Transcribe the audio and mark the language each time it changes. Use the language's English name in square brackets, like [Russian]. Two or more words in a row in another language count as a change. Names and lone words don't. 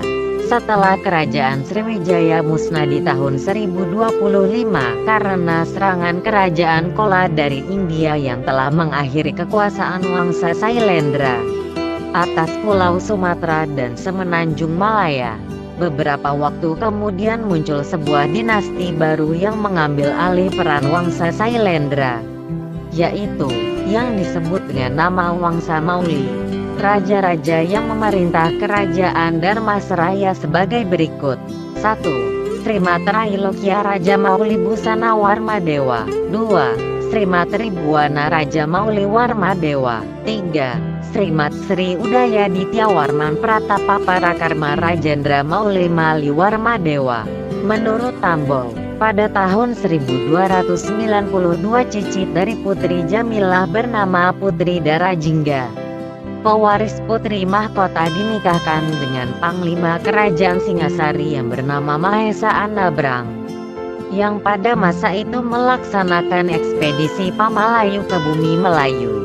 [Indonesian] Setelah Kerajaan Sriwijaya musnah di tahun 1025 karena serangan Kerajaan Chola dari India yang telah mengakhiri kekuasaan Wangsa Sailendra atas Pulau Sumatera dan Semenanjung Malaya. Beberapa waktu kemudian muncul sebuah dinasti baru yang mengambil alih peran Wangsa Sailendra, yaitu yang disebut dengan nama Wangsa Mauli. Raja-raja yang memerintah Kerajaan Dharmasraya sebagai berikut. 1. Srimatrailokia Raja Mauli Busana Warmadewa. 2. Srimat Tribuana Raja Mauli Warmadewa. 3. Srimat Sri Udayaditya Warman Pratapa Parakarma Rajendra Mauli Mali Warmadewa. Menurut Tambol, pada tahun 1292 cicit dari Putri Jamilah bernama Putri Darajingga, pewaris Putri Mahkota, dinikahkan dengan Panglima Kerajaan Singasari yang bernama Mahesa Anabrang, yang pada masa itu melaksanakan ekspedisi Pamalayu ke bumi Melayu.